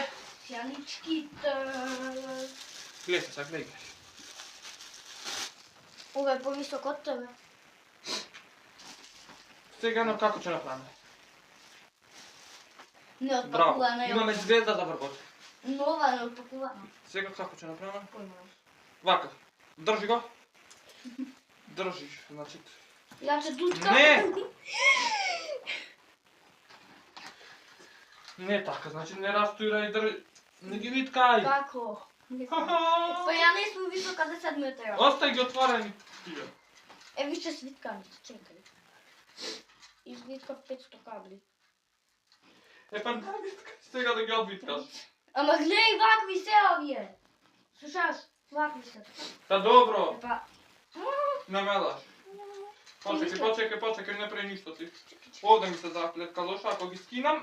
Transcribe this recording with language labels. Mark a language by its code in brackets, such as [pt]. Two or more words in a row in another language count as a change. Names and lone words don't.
[sr] Pjanički Gledaj sad, gledaj. Ovo je povisok od tebe. Сега kako će napraviti. Ne Bravo. otpakovana je. [mk] Imаме звезда за врбот. [sr] Nova ne otpakovana. Сега kako će napraviti? Pojma. [mk] Вака. Држи го. Држиш, значи. [sr] Ja ću tutka. [mk] Не! Не така, значи не разтуирај држи. Не ги виткај. [sr] Kako? Pa ja nisam visoka 10 metara. [mk] Остај ги отворени. [sr] E, više svitkanica, čekaj. Izvitka 500 kabli. [mk] Е, па да виткај. Сега да ги одвиткаш. Ама гледай, вакви се овие. Слушаш? Вакви се. Та добро. [sr] E pa... [mk] Не мелаш. Почекај, не прави ништо ти. Овде ми се заплетка лоша, ако ги скинам.